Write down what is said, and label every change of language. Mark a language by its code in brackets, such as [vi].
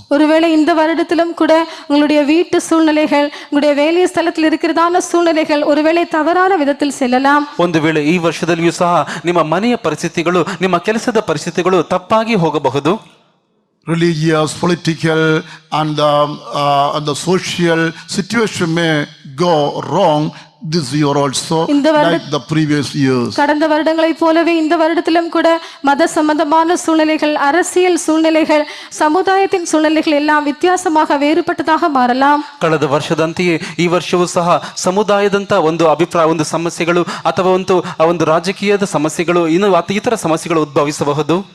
[ta] ஒருவேளை இந்த வருடத்திலும் கூட உங்களுடைய வீட்டு சூழ்நிலைகள், உங்களுடைய வேலை ஸ்தலத்தில் இருக்கிறதான சூழ்நிலைகள் ஒருவேளை தவறான விதத்தில் செல்லலாம். [kn] ಒಂದು ವೇಳೆ ಈ ವರ್ಷದಲ್ಲಿಯೂ ಸಹ ನಿಮ್ಮ ಮನೆಯ ಪರಿಸ್ಥಿತಿಗಳು, ನಿಮ್ಮ ಕೆಲಸದ ಪರಿಸ್ಥಿತಿಗಳು ತಪ್ಪಾಗಿ ಹೋಗಬಹುದು. [en] Religious, political, and the social situation may go wrong this year also, like the previous years. [ta] கடந்த வருடங்களைப் போலவே இந்த வருடத்திலும் கூட மத சம்பந்தமான சூழ்நிலைகள், அரசியல் சூழ்நிலைகள், சமுதாயத்தின் சூழ்நிலைகள் எல்லாம் வித்தியாசமாக வேறுபட்டதாக மாறலாம். [kn] ಕಳೆದ ವರ್ಷದಂತೆಯೇ ಈ ವರ್ಷವೂ ಸಹ ಸಮುದಾಯದಂತ ಒಂದು ಒಂದು ಸಮಸ್ಯೆಗಳು ಅಥವಾ ಒಂದು ರಾಜಕೀಯದ ಸಮಸ್ಯೆಗಳು ಇನ್ನು ಇತರ ಸಮಸ್ಯೆಗಳು ಉದ್ಭವಿಸಬಹುದು.